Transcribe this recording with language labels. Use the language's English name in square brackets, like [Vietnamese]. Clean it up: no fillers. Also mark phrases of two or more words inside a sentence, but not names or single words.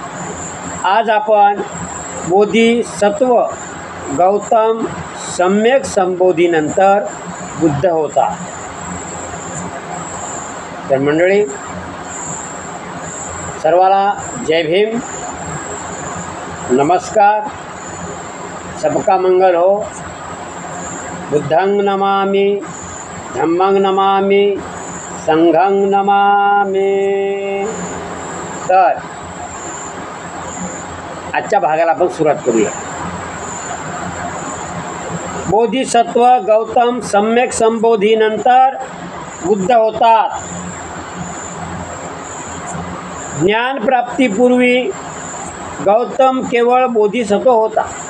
[Marathi] आज आपण बोधिसत्व गौतम सम्यक संबोधीनंतर बुद्ध होता. तर मंडळी सर्वाला जय भीम, नमस्कार, [Hindi] सबका मंगल हो. [Pali] बुद्धं नमामि, धम्मं नमामि, संघं नमामि. [Marathi] तर आजच्या भागाला आपण सुरुवात करूया. बोधिसत्व गौतम सम्यक संबोधीनंतर बुद्ध होतात. ज्ञानप्राप्तीपूर्वी गौतम केवळ बोधिसत्व होता.